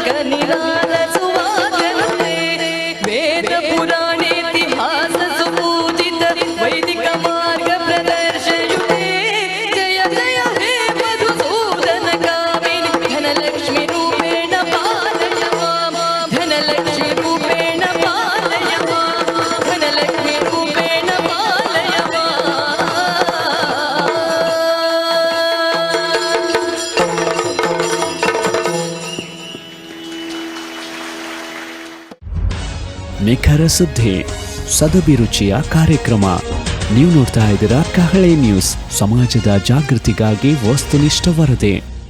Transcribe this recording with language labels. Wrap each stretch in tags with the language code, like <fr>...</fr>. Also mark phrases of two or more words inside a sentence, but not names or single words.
<sa>ನಿರಾಲಸುವ ಜನತೆ ವೇದ ಪುರಾಣೇತಿಹಾಸ ಸುಪೂಜಿತ ವೈದಿಕ ಮಾರ್ಗ ಪ್ರದರ್ಶಯುತೆ ಜಯ ಜಯ ಹೇ ಮಧುಸೂದನ ಕಾಮಿನಿ ಧನಲಕ್ಷ್ಮಿ ರೂಪೇಣ ಪಾಲಯ ಮಾಂ ಧನಲಕ್ಷ್ಮಿ ರೂಪೇಣ ಪಾಲಯ ಮಾಂ ಧನಲಕ್ಷ್ಮಿ ರೂಪೇಣ ಪಾಲಯ ಮಾಂ.</sa> <kn>ನಿಖರ ಸುದ್ದಿ ಸದಭಿರುಚಿಯ ಕಾರ್ಯಕ್ರಮ. ನೀವು ನೋಡ್ತಾ ಇದ್ದೀರಾ ಕಹಳೆ ನ್ಯೂಸ್, ಸಮಾಜದ ಜಾಗೃತಿಗಾಗಿ ವಸ್ತುನಿಷ್ಠ ವರದಿ.</kn>